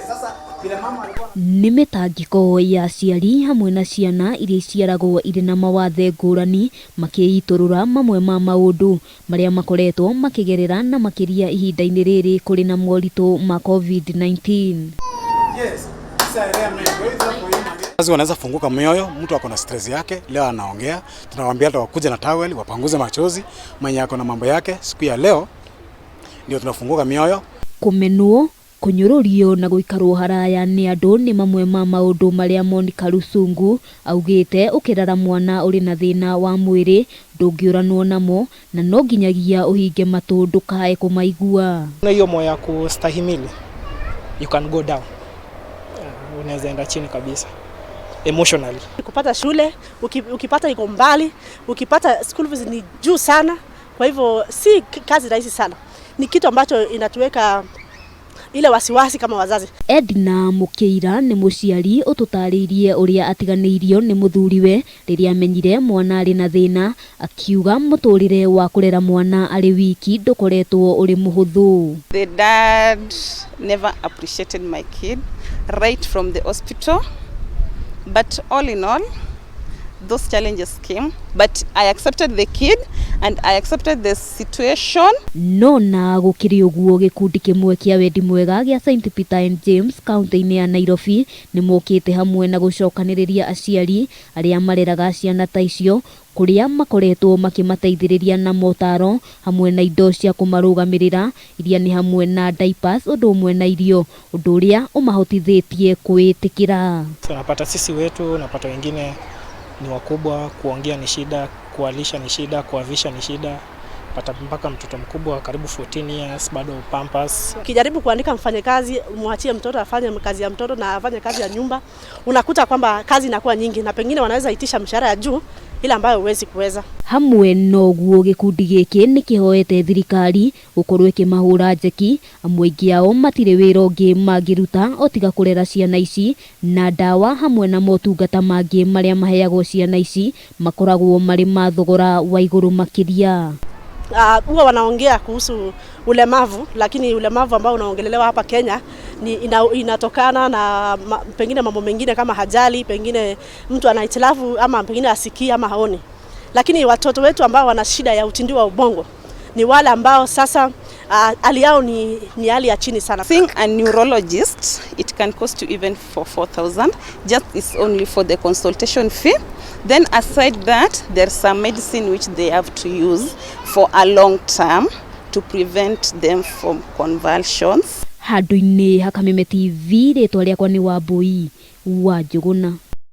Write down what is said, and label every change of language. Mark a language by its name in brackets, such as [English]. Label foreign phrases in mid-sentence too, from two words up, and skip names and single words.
[Kikuyu] Nĩ mitangiko ya aciari hamwe na ciana iria iciaragwo irĩ na mawathe ngũrani makĩitũrũra mamwe ma maundu marĩa makoretwo makigerera na makiria ihinda-inĩ rĩrĩ kũrĩ na moritũ ma COVID-19. [Swahili] Wazazi wanaweza funguka mioyo, mtu ako na stress yake, leo anaongea, tunawaambia hata wakuje na towel, wapanguze machozi, mwenye ako na mambo yake, siku ya leo ndio tunafunguka mioyo. [Kikuyu] Kumenwo, kunyururio na guikarwo haraya nĩ andũ nĩ mamwe ma maundu marĩa Monica Rusungu augĩte ukirara mwana uri na thĩna wa mwĩrĩ ndũngĩũranwo namo na no nginyagia uhinge matũ ndũkae kumaigua. [Swahili] Na hiyo moyo ya kustahimili, [English] you can go down. [Swahili] Unaweza enda chini kabisa emotionally. Kupata shule, ukipata iko mbali, ukipata [English] school fees [Swahili] ni juu sana. Kwa hivyo si kazi rahisi sana. Ni kitu ambacho inatuweka ile wasiwasi kama wazazi. [Kikuyu] Edna Mukeira nĩ mũciari ũtũtarĩirie ũrĩa atiganĩirio nĩ mũthuriwe rĩrĩa amenyire mwana arĩ na thĩna, akiuga mũtũrĩre wa kũrera mwana arĩ wiki ndũkoretwo ũrĩ mũhũthũ. [English] The dad never appreciated my kid right from the hospital, but all in all those challenges came, but I accepted the kid and I accepted the situation. [Kikuyu] No na gũkĩrĩ ũguo gĩkundi kĩmwe kĩa wendi mwega gĩa St. Peter and James kaunti-inĩ ya Nairobi nĩ mokĩte hamwe na gũcokanĩrĩria aciari arĩa mareraga ciana ta icio kũrĩa makoretwo makimateithĩrĩria na motaro hamwe na indo cia kũmarũgamĩrĩra iria ni hamwe na diapers ũndũ ũmwe na irio, ũndũ ũrĩa ũmahotithĩtie kwĩtĩkĩra. [Swahili] Tunapata sisi wetu, unapata wengine ni wakubwa, kuongea ni shida, kuwalisha ni shida, kuwavisha ni shida. Pata mpaka mtoto mkubwa karibu 14 years bado pampers. Ukijaribu kuandika mfanyakazi, muachie mtoto afanye kazi ya mtoto na afanye kazi ya nyumba, unakuta kwamba kazi inakuwa nyingi na pengine wanaweza itisha mshahara ya juu ile ambayo huwezi kuweza. [Kikuyu] Hamwe noguo gikundi gĩkĩ nĩ kĩhoete thirikari gũkorwo ĩkĩmahũra njeki, amwe aingĩ ao matirĩ wĩra ũngĩ mangĩruta o tiga kũrera ciana ici, na ndawa hamwe na motungata mangĩ marĩa maheagwo ciana ici makoragwo marĩ ma thogora wa igũrũ makiria. [Swahili] Huwa wanaongea kuhusu ulemavu, lakini ulemavu ambao unaongelelewa hapa Kenya ni inatokana na pengine mambo mengine kama ajali, pengine mtu ana hitilafu ama pengine asikii ama haoni. Lakini watoto wetu ambao wana shida ya utindio wa ubongo ni wale ambao sasa hali yao ni hali ya chini sana. [English] Seeing a neurologist, it can cost you even for 4,000. Just is only for the consultation fee. Then aside that, there's some medicine which they have to use for a long term to prevent them from convulsions. [Kikuyu] Handũ-inĩ ha Kameme TV rĩtwa rĩakwa nĩ Wambui wa Njũgũna.